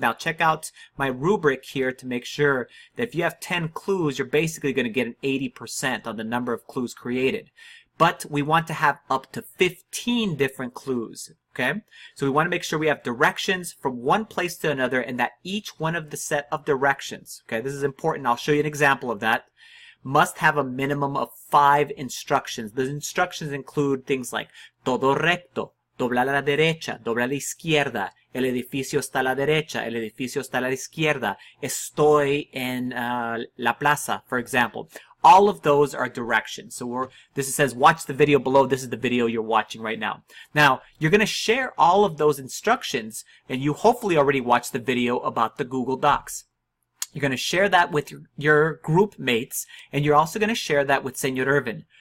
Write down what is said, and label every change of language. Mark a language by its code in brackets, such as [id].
[en] Now check out my rubric here to make sure that if you have 10 clues, you're basically going to get an 80% on the number of clues created. But we want to have up to 15 different clues. Okay, so we want to make sure we have directions from one place to another, and that each one of the set of directions, okay, this is important, I'll show you an example of that, must have a minimum of 5 instructions. The instructions include things like [es] todo recto, dobla a la derecha, dobla a la izquierda, el edificio está a la derecha, el edificio está a la izquierda, estoy en la plaza, [en] for example. All of those are directions. So this says watch the video below. This is the video you're watching right now. Now, you're going to share all of those instructions, and you hopefully already watched the video about the Google Docs. You're going to share that with your group mates, and you're also going to share that with Señor Irvin.